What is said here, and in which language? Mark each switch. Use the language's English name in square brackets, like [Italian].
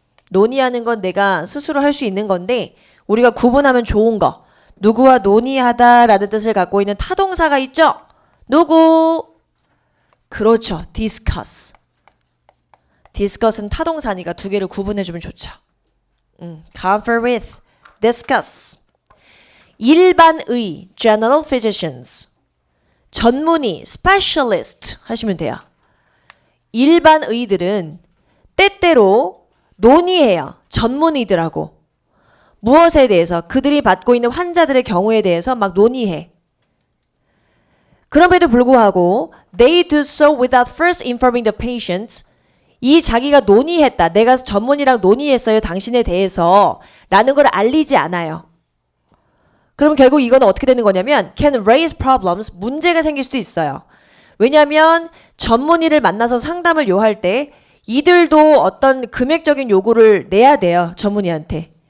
[Korean] 논의하는 건 내가 스스로 할 수 있는 건데 우리가 구분하면 좋은 거. 누구와 논의하다 라는 뜻을 갖고 있는 타동사가 있죠? 누구? 그렇죠. discuss. discuss은 타동사니까 두 개를 구분해주면 좋죠. [English] confer with, discuss. [Korean] 일반의, [English] general physicians. [Korean] 전문의, specialist 하시면 돼요. 일반의들은 때때로 논의해요. 전문의들하고. 무엇에 대해서? 그들이 받고 있는 환자들의 경우에 대해서 막 논의해. [English] 그럼에도 불구하고 they do so without first informing the patients. [Korean] 이 자기가 논의했다. 내가 전문의랑 논의했어요. 당신에 대해서. 라는 걸 알리지 않아요. 그럼 결국 이건 어떻게 되는 거냐면 [English] can raise problems. [Korean] 문제가 생길 수도 있어요. 왜냐하면 전문의를 만나서 상담을 요할 때 이들도 어떤 금액적인 요구를 내야 돼요. 전문의한테.